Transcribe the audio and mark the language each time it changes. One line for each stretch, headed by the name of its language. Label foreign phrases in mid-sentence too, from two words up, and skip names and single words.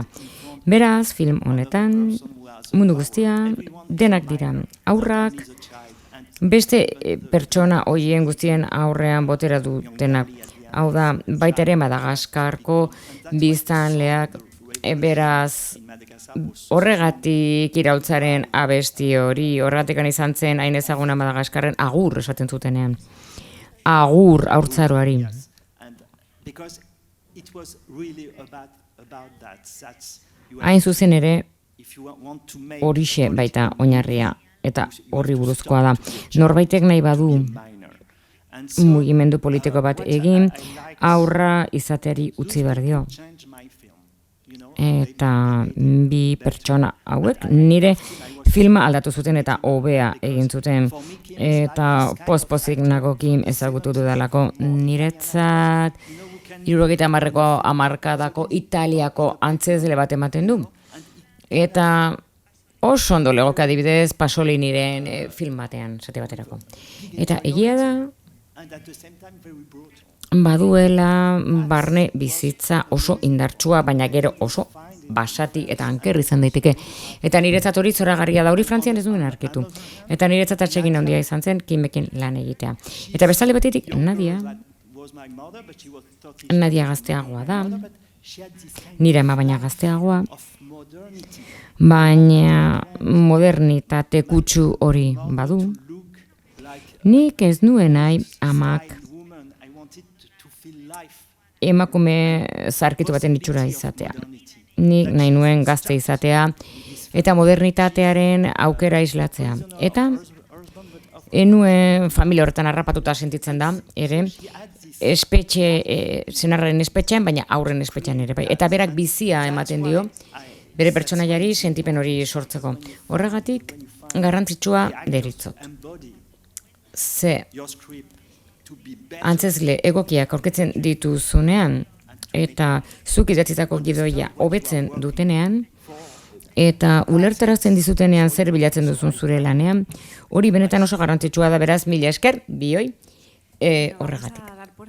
Basque: Beraz, film honetan, mundu guztia, denak dira aurrak, beste pertsona hoien guztien aurrean botera dutenak. Hau da, baita ere Madagaskarko biztanleak, beraz, horregatik iraultzaren abesti hori, horregatik izan zen hain ezaguna Madagaskarren agur esaten zutenean. Agur haurtzaroari.
English: and because it was really about that. That's you
Basque: Hain zuzen ere,
English: if you want to make
Basque: horixe baita oinarria, eta horri buruzkoa da. Norbaitek nahi badu
English: minor. And so
Basque: mugimendu politiko bat egin, aurra izateari utzi behar dio.
English: change my film. You know,
Basque: Eta bi pertsona hauek nire filma aldatu zuten eta hobea egin zuten. Eta pozik nagokin ezagutu dudalako niretzat 70 hamarkadako Italiako antzezle bat ematen du. Eta oso ondo legoke adibidez Pasoliniren film batean, zate baterako. Eta egia da,
English: and at the same time very brutal.
Basque: baduela barne bizitza oso indartsua, baina gero oso basati eta anker izan daiteke. Eta niretzat hori zoragarria da, hori Frantzian ez duen arkitu. Eta niretzat atsegin handia izan zen Kimekin lan egitea. Eta bestalde batetik, Nadia
English: Was my mother, but she was 30.
Basque: Nadia gazteagoa da,
English: But she had this kind
Basque: nire ama baina gazteagoa,
English: of modernity.
Basque: baina modernitate kutsu hori badu.
English: Look like
Basque: Nik ez nuen nahi amak
English: a woman. I wanted to feel life.
Basque: emakume zarkitu baten itxura izatea.
English: Modernity.
Basque: Nik nahi nuen gazte izatea eta modernitatearen aukera islatzea. Eta enuen familia horretan harrapatuta sentitzen da, ere, espetxe, senarraren espetxean, baina aurren espetxean ere bai. Eta berak bizia ematen dio, bere pertsonaiari sentipen hori sortzeko. Horregatik, garrantzitsua deritzot.
English: Embody
Basque: Ze,
English: your script to be better.
Basque: antzezle egokiak aurkitzen dituzunean, eta zuk idatzitako gidoia hobetzen dutenean, eta ulertarazten dizutenean zer bilatzen duzun zure lanean, hori benetan oso garrantzitsua da, beraz, mila esker, bioi, horregatik.
Spanish: Vamos a dar por